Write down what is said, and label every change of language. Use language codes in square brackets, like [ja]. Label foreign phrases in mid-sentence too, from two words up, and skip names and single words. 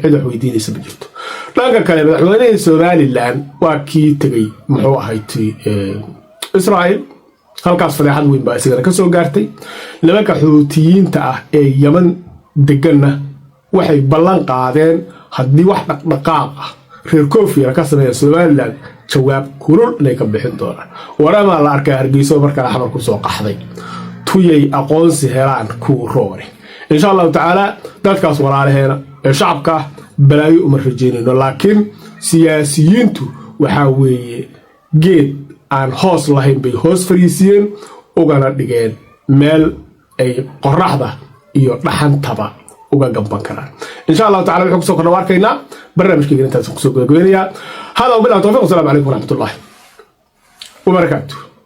[so] cid wax weydiinaysa ma jirto dhanka kale madaxweynaha Somaliland waa kii tagay muxuu ahayd Israa'iil halkaas fadeexad weyn baa isagana ka soo gaartay nimanka xuutiyiinta ah ee Yemen deganna waxay ballan qaadeen haddii wax dhaqdhaqaaq ah reer Koonfur ka sameeyo Somaliland jawaab kulul inay ka bixin doonaan warama la arkay Hargeysa marka xamar ku soo qaxday tuyay aqoonsi helaan ku roore [ar] إن شاء الله تعالى [so] dadkaas walaalaheena ee shacabka balaayo uma rajeynayno laakiin siyaasiyiintu waxa weeye geed aan hoos lahayn bay hoos fariisiyeen ugana dhigeen meel ay qoraxda iyo dhaxantaba uga gamban karaan [ar] إن شاء الله تعالى [so] wuxuu soo kordha warkayna barnaamijkeena intaas ku soo gudbinayaa hada [ar] بالله التوفيق السلام عليكم ورحمة الله وبركاته